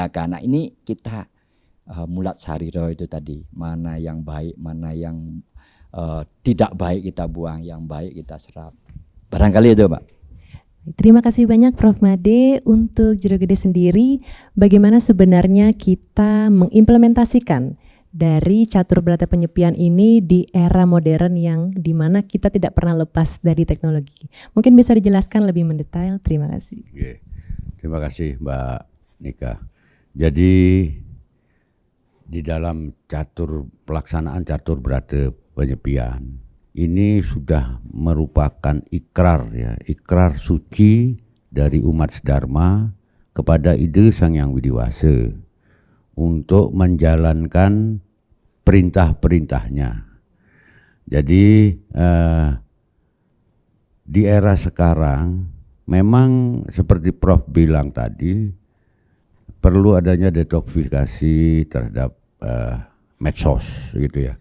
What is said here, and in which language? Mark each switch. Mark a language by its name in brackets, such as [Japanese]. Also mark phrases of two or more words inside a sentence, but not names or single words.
[Indonesian] Nah, ini kita mulat sariro itu tadi, mana yang baik, mana yang tidak baik kita buang, yang baik kita serap. Barangkali itu, Pak. Terima kasih banyak Prof. Made. Untuk Jero Gede sendiri, bagaimana sebenarnya kita mengimplementasikan dari catur berata penyepian ini di era modern yang dimana kita tidak pernah lepas dari teknologi? Mungkin bisa dijelaskan lebih mendetail. Terima kasih. Oke. Terima kasih Mbak Nika. Jadi di dalam pelaksanaan catur berata penyepian ini sudah merupakan ikrar ya, ikrar suci dari umat Dharma kepada Ide Sang Hyang Widiwasa untuk menjalankan perintah-perintahnya. Jadi di era sekarang memang seperti Prof bilang tadi, perlu adanya detoksifikasi terhadap medsos gitu ya.